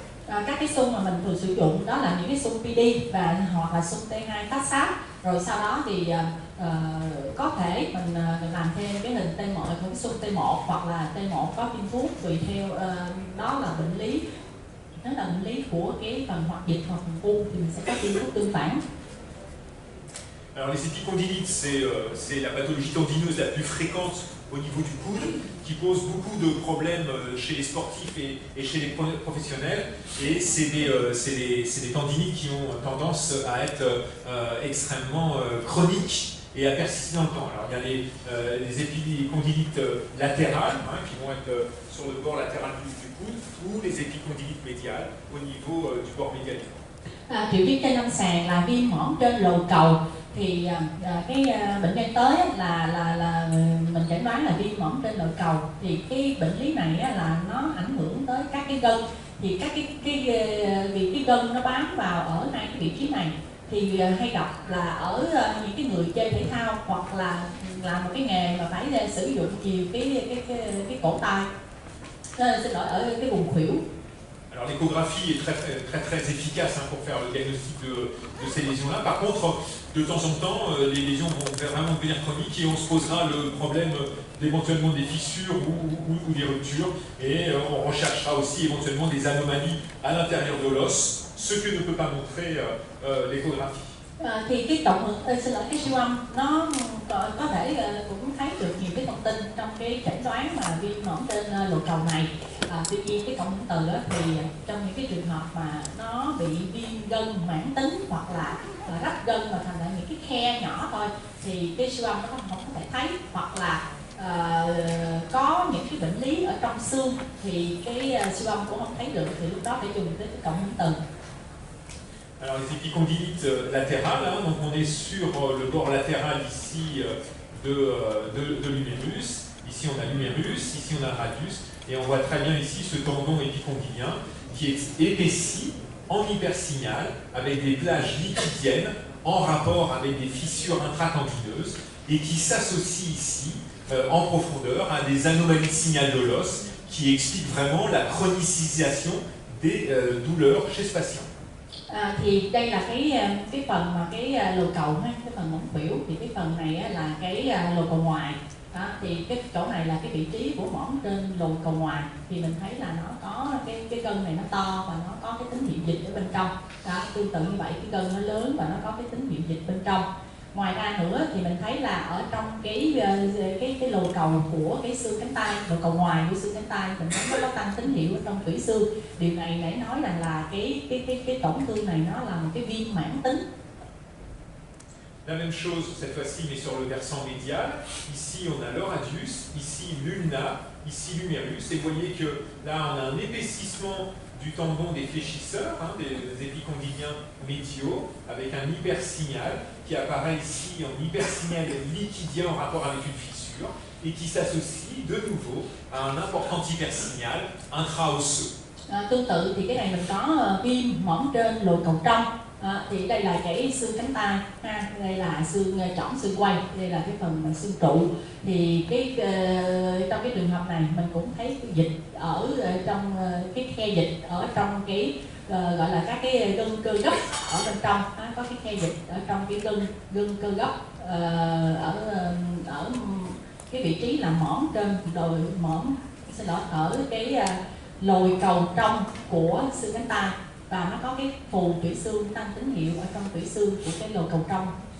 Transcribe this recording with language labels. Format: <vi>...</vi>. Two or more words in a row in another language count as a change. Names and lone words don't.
<vi>Các cái xung mà mình thường sử dụng đó là những cái xung PD và hoặc là xung T2 tác sát, rồi sau đó thì có thể mình làm thêm cái hình T1, cái xung T1 hoặc là T1 có tiêm thuốc tùy theo đó là bệnh lý. Đó là bệnh lý của cái phần hoạt dịch hoặc phần u thì mình sẽ có tiêm thuốc tương phản.</vi> <fr>Alors les épicondylites, c'est la pathologie tendineuse la plus fréquente au niveau du coude, qui pose beaucoup de problèmes chez les sportifs et chez les professionnels. Et c'est des tendinites qui ont tendance à être extrêmement chroniques et à persister dans le temps. Alors il y a les épicondylites latérales, qui vont être sur le bord latéral du coude, ou les épicondylites médiales au niveau du bord médial.</fr> <vi>Triệu chứng trên lâm sàng là viêm mỏm trên lồi cầu, thì cái bệnh nhân tới là mình chẩn đoán là viêm mỏm trên lồi cầu, thì cái bệnh lý này là nó ảnh hưởng tới các cái gân, thì các vì cái gân nó bám vào ở hai cái vị trí này, thì hay gặp là ở những cái người chơi thể thao hoặc là làm một cái nghề mà phải sử dụng nhiều cái cổ tay, xin lỗi, ở cái vùng khuỷu.</vi> <fr>Alors l'échographie est très efficace pour faire le diagnostic de ces lésions-là. Par contre, de temps en temps, les lésions vont vraiment devenir chroniques et on se posera le problème d'éventuellement des fissures ou des ruptures. Et on recherchera aussi éventuellement des anomalies à l'intérieur de l'os, ce que ne peut pas montrer l'échographie.</fr> <vi>Thì cái cộng hưởng, xin lỗi, cái siêu âm nó có thể cũng thấy được nhiều cái thông tin trong cái chẩn đoán mà viêm mỏm trên lồi cầu này. Tuy nhiên cái cộng hưởng từ thì trong những cái trường hợp mà nó bị viêm gân mãn tính hoặc là rách gân mà thành ra những cái khe nhỏ thôi, thì cái siêu âm nó không có thể thấy, hoặc là có những cái bệnh lý ở trong xương thì cái siêu âm cũng không thấy được, thì lúc đó phải dùng tới cái cộng hưởng từ.</vi> <fr>Alors les épicondylites latérales, donc on est sur le bord latéral ici de l'humérus. Ici on a l'humérus, ici on a le radius, et on voit très bien ici ce tendon épicondylien qui est épaissi en hypersignal avec des plages liquidiennes en rapport avec des fissures intratendineuses et qui s'associent ici en profondeur à des anomalies de signal de l'os qui expliquent vraiment la chronicisation des douleurs chez ce patient.</fr> <vi>Thì đây là cái phần mà cái lồi cầu ha, cái phần mỏng khuỷu, thì cái phần này á, là cái lồi cầu ngoài. Đó, thì cái chỗ này là cái vị trí của mỏm trên lồi cầu ngoài, thì mình thấy là nó có cái gân này nó to và nó có cái tính hiện dịch ở bên trong. Đó, tương tự như vậy, cái gân nó lớn và nó có cái tính hiện dịch bên trong. Ngoài ra nữa thì mình thấy là ở trong cái lồi cầu của cái xương cánh tay, lồi cầu ngoài của xương cánh tay, mình thấy nó có tăng tín hiệu ở trong tủy xương. Điều này nãy nói rằng là cái tổn thương này nó là một cái viêm mãn tính.</vi> <fr>La même chose cette fois-ci mais sur le versant médial. Ici on a le radius, ici l'ulna, ici l'humérus, et vous voyez que là on a un épaississement du tendon des fléchisseurs, des épicondyliens médiaux, avec un hypersignal qui apparaît ici en hypersignal liquidien en rapport avec une fissure, et qui s'associe de nouveau à un important hypersignal intraosseux.</fr> <vi>Tương tự thì cái này mình có viêm mỏm trên lồi cầu trong. Thì đây là cái xương cánh tay ha, đây là xương chỏm xương quay, đây là cái phần xương trụ. Thì trong cái trường hợp này mình cũng thấy cái dịch ở trong cái khe dịch ở trong cái gọi là các cái gân cơ gấp ở bên trong, có cái khe dịch ở trong cái gân cơ gấp ở cái vị trí là mỏm trên đồi ở cái lồi cầu trong của xương cánh tay, và nó có cái phù tủy xương tăng tín hiệu ở trong tủy xương của cái lồi cầu trong.</vi>